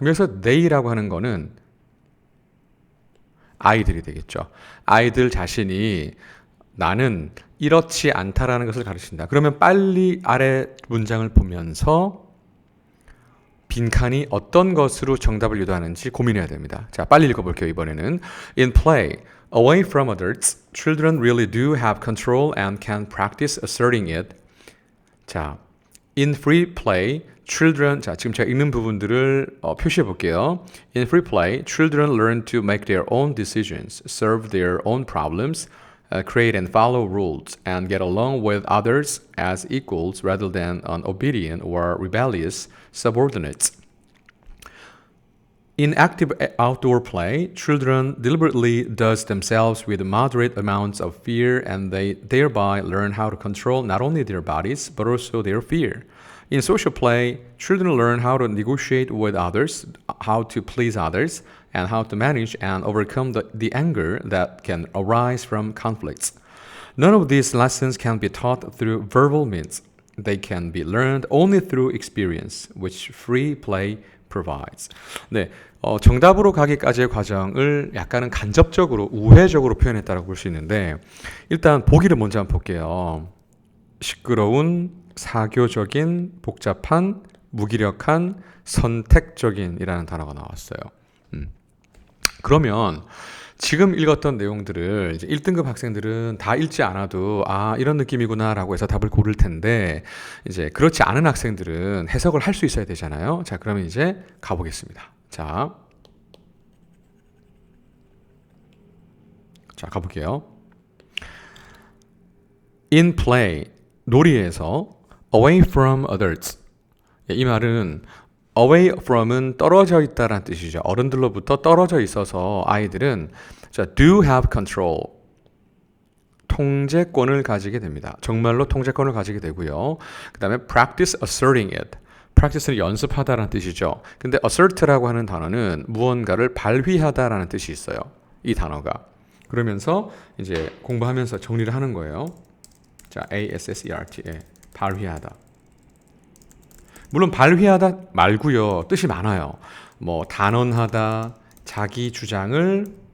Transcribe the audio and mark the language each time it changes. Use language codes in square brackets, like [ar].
[ko] 그럼 여기서 they라고 하는 거는 아이들이 되겠죠. 아이들 자신이 나는 이렇지 않다라는 것을 가르친다. 그러면 빨리 아래 문장을 보면서 빈칸이 어떤 것으로 정답을 유도하는지 고민해야 됩니다. 자, 빨리 읽어볼게요. [en] 이번에는 In play, away from adults, children really do have control and can practice asserting it. [ko] 자, [en] in free play, children, [ko] 자, 지금 제가 읽는 부분들을 표시해 볼게요. [en] In free play, children learn to make their own decisions, solve their own problems, create and follow rules, and get along with others as equals rather than obedient or rebellious subordinates. In active outdoor play, children deliberately dose themselves with moderate amounts of fear, and they thereby learn how to control not only their bodies but also their fear. In social play, children learn how to negotiate with others, how to please others, and how to manage and overcome the anger that can arise from conflicts. None of these lessons can be taught through verbal means. They can be learned only through experience, which free play provides. [ko] 네, 정답으로 가기까지의 과정을 약간은 간접적으로, 우회적으로 표현했다고 볼 수 있는데, 일단 보기를 먼저 한번 볼게요. 시끄러운, 사교적인, 복잡한, 무기력한, 선택적인 이라는 단어가 나왔어요. 그러면 지금 읽었던 내용들을 이제 1등급 학생들은 다 읽지 않아도 이런 느낌이구나 라고 해서 답을 고를 텐데, 이제 그렇지 않은 학생들은 해석을 할 수 있어야 되잖아요. 자, 그러면 이제 가보겠습니다. 자, 가볼게요. [en] In play, [ko] 놀이에서 [en] away from adults. [ko] 이 말은 away from은 떨어져 있다라는 뜻이죠. 어른들로부터 떨어져 있어서 아이들은 [en] do have control, [ko] 통제권을 가지게 됩니다. 정말로 통제권을 가지게 되고요. 그 다음에 [en] practice asserting it. [ko] practice는 연습하다라는 뜻이죠. 근데 assert라고 하는 단어는 무언가를 발휘하다라는 뜻이 있어요. 이 단어가. 그러면서 이제 공부하면서 정리를 하는 거예요. 자, assert, 발휘하다. 물론 발휘하다 말고요, 뜻이 많아요. 뭐 단언하다, 자기 주장을